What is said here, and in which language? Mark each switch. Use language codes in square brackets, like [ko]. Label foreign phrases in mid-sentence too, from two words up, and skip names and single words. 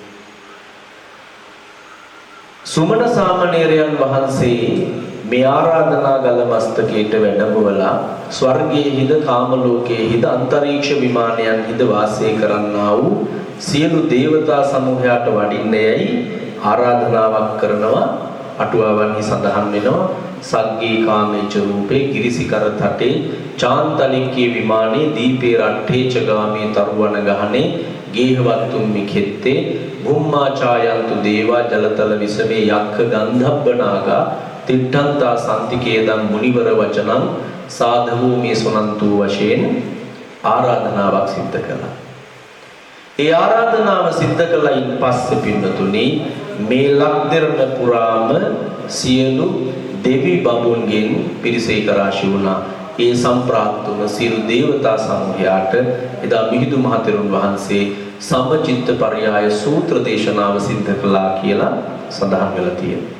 [si] සුමන සාමණේරයන් වහන්සේ මේ ආරාධනා ගල මස්තකයට වැඩමවලා ස්වර්ගයේහිද කාම ලෝකයේහිද අන්තරීක්ෂ විමානයන්හිද වාසය කරන්නා වූ සියලු දේවතා සමූහයාට වඩින්න යයි ආරාධනාවක් කරනවා. අටුවාවන්හි සඳහන් වෙනවා [pi] සග්ගේ කාමේච රූපේ ගිරිසිකර තටේ චාන්තලික්කේ විමානේ දීපේ රට්ඨේ චගාමේ තරුවන ගහනේ ගේහවත්තුම් මිඛෙත්තේ බුම්මාචායන්තු දේවා ජලතල විසමේ යක්ඛ ගන්ධබ්බනාගා තිට්ඨන්තා සම්තිකේදම් මුනිවර වචනං සාධවෝ මේ සුනන්තු [si] වශයෙන් ආරාධනාවක් සිද්ධ කළා. ඒ ආරාධනාව සිද්ධ කළයින් පස්සේ පින්නතුනි මේ ලක්දෙරණ පුරාම සියලු දෙවි බඹුන්ගෙන් පිරිසේක රාශි වුණා. ඒ සම්ප්‍රාප්ත වූ සියලු දේවතා සමූහයාට එදා මිහිඳු මහතෙරුන් වහන්සේ සමචිත්ත පරයාය සූත්‍ර දේශනාව සිද්ධ කළා කියලා සඳහන් වෙලා තියෙනවා.